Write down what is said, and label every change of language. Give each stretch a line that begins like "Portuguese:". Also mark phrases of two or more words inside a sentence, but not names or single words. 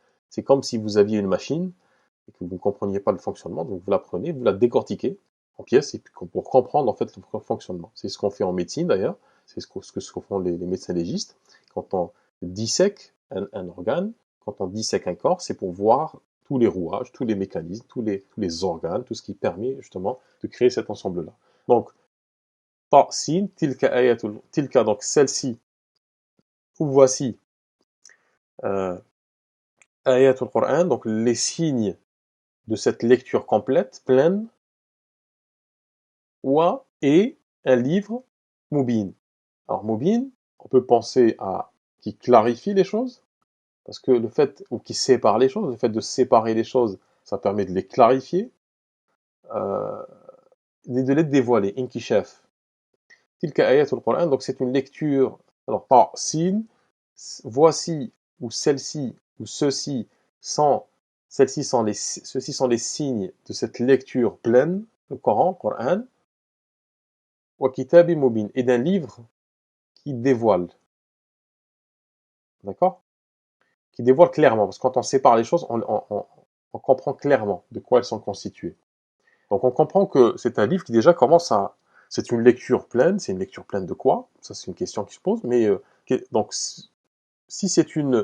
French: C'est comme si vous aviez une machine et que vous ne compreniez pas le fonctionnement, donc vous la prenez, vous la décortiquez en pièces et puis pour comprendre en fait le fonctionnement. C'est ce qu'on fait en médecine d'ailleurs, c'est ce que font les médecins légistes. Quand on dissèque un organe, quand on dissèque un corps, c'est pour voir tous les rouages, tous les mécanismes, tous les organes, tout ce qui permet justement de créer cet ensemble-là. Donc,
Arabic: سين، تلك آيات، تلك,
French: donc celle-ci, ou voici, euh,
Arabic: آيات القرآن,
French: donc les signes de cette lecture complète, pleine, wa, et un livre, mubin. Alors, mubin, on peut penser à qui clarifie les choses, parce que le fait, ou qui sépare les choses, le fait de séparer les choses, ça permet de les clarifier, euh, de les dévoiler, inkishaf.
Arabic: تلك آيات القرآن,
French: donc c'est une lecture, alors par sin, voici, ou celle-ci, ou ceci, sont, ceux-ci sont les signes de cette lecture pleine, le Coran,
Arabic: وكتاب مبين,
French: et d'un livre qui dévoile, d'accord? Qui dévoile clairement, parce que quand on sépare les choses, on comprend clairement de quoi elles sont constituées. Donc on comprend que c'est un livre qui déjà commence à... C'est une lecture pleine, c'est une lecture pleine de quoi? Ça c'est une question qui se pose, mais donc si c'est une...